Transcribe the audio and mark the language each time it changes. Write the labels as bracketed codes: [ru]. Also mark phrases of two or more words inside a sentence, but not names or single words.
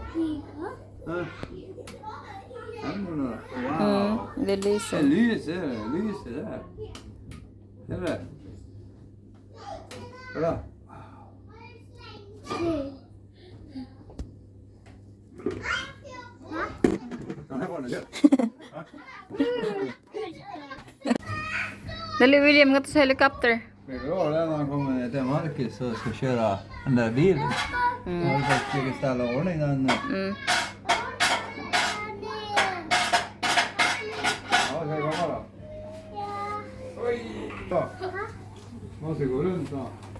[sv] Ja. Händerna. Wow. Det Det lyser. lyser där. Ser du det? Kolla. Den här var den gött. [ceb] Dali, William, nga to sa helicopter. [sv] Det går när man kommer ner till Marcus och ska köra den där bilen. Jag har faktiskt försökt ställa ordning den. Mm. Ja, ska jag komma då? Oj! Så. Måste gå runt då.